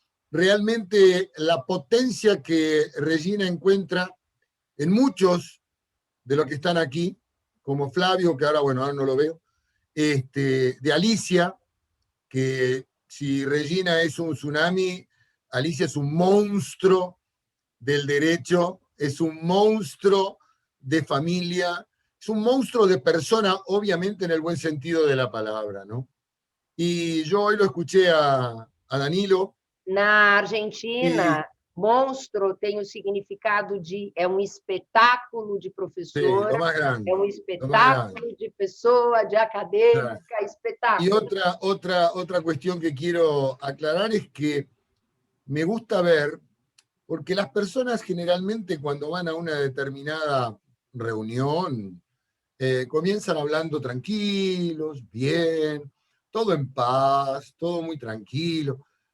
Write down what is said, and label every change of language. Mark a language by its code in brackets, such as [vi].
[es] Realmente la potencia que Regina encuentra en muchos de los que están aquí, como Flavio, que ahora no lo veo, de Alicia, que si Regina es un tsunami, Alicia es un monstruo del derecho, es un monstruo de familia, es un monstruo de persona, obviamente en el buen sentido de la palabra, ¿no? Y yo hoy lo escuché a Danilo. [pt] Na Argentina, monstro tem o significado de é espetáculo de professora, [es] sí, [pt] espetáculo de pessoa, de académica, espetáculo. [es] Y otra cuestión que quiero aclarar es que me gusta ver, porque las personas generalmente cuando van a una determinada reunión comienzan hablando tranquilos, bien, todo en paz, todo muy tranquilo.